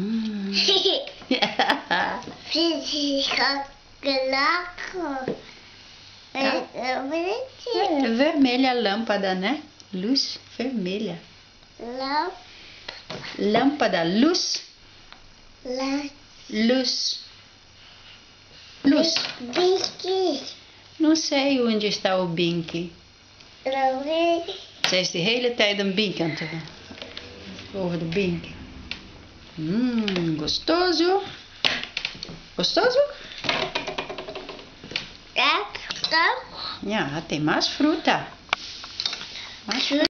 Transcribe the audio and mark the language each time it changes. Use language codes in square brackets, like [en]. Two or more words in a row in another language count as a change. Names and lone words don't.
[pt] É vermelha a lâmpada, né? Luz vermelha. Lâmpada, luz. Luz. Luz. Não sei onde está o Bink. [nl] Zij is de hele tijd een Bink aan het doen. Over de Bink. [pt] Gostoso. Gostoso? Ja, tem mais fruta. Mais fruta.